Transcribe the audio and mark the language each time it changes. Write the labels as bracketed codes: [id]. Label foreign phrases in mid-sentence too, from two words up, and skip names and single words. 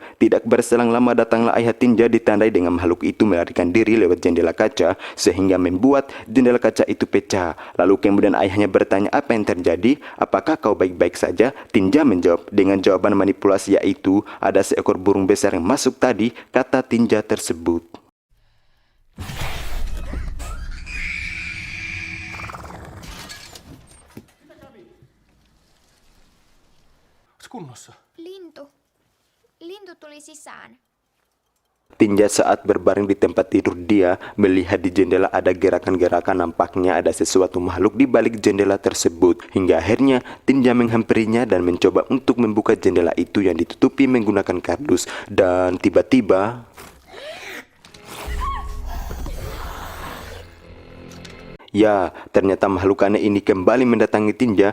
[id] Tidak berselang lama datanglah ayah Tinja ditandai dengan makhluk itu melarikan diri lewat jendela kaca sehingga membuat jendela kaca itu pecah. Lalu kemudian ayahnya bertanya apa yang terjadi, apakah kau baik-baik saja? Tinja menjawab dengan jawaban manipulasi, yaitu ada seekor burung besar yang masuk tadi, kata Tinja tersebut. [fi] Kunnossa. Lintu tuli sisään. [id] Tinja saat berbaring di tempat tidur dia melihat di jendela ada gerakan-gerakan, nampaknya ada sesuatu makhluk di balik jendela tersebut. Hingga akhirnya Tinja menghampirinya dan mencoba untuk membuka jendela itu yang ditutupi menggunakan kardus. Dan tiba-tiba ya, ternyata makhluk aneh ini kembali mendatangi Tinja.